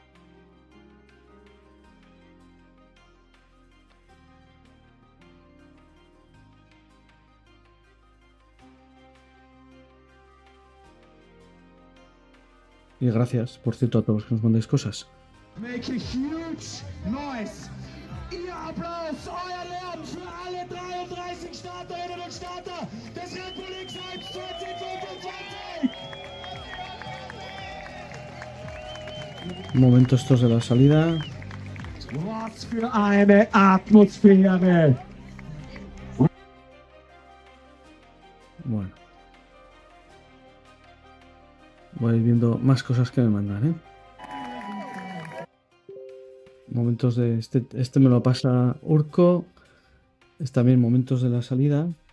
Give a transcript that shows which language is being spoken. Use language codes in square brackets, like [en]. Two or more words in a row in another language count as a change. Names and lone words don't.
[es] Y gracias, por cierto, a todos los que nos mandéis cosas. [en] Make a huge noise. [de] Ihr Applaus, euer Lärm für alle 33 Starterinnen und Starter des Red Bull X1 2025. [es] Momentos estos de la salida. [de] Was für eine Atmosphäre. [es] Bueno. Voy a ir viendo más cosas que me mandan, ¿eh? Momentos de... Este me lo pasa Urco. Es también momentos de la salida.